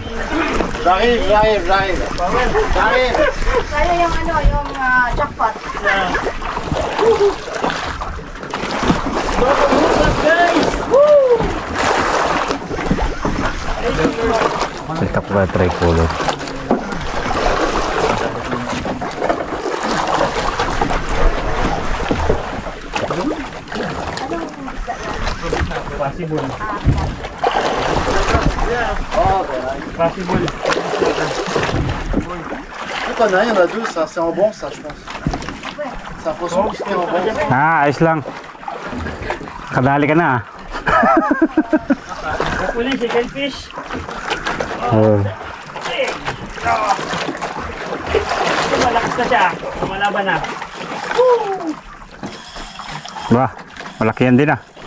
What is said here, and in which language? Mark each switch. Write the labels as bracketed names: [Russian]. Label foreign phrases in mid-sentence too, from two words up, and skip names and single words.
[Filipino] Rahim. Kaya yung ano, yung jackpot. Ito pa tricolor. Possible. Possible. [French] Putain, il y en a deux, ça, c'est en bon, ça, je pense. C'est un poisson qui est en bon. [Filipino] Ayos lang. Kadali ka na. [English] Hopefully, second fish. [Filipino] Malakas na siya. Lumalaban na. Ba, malaki yan din ah.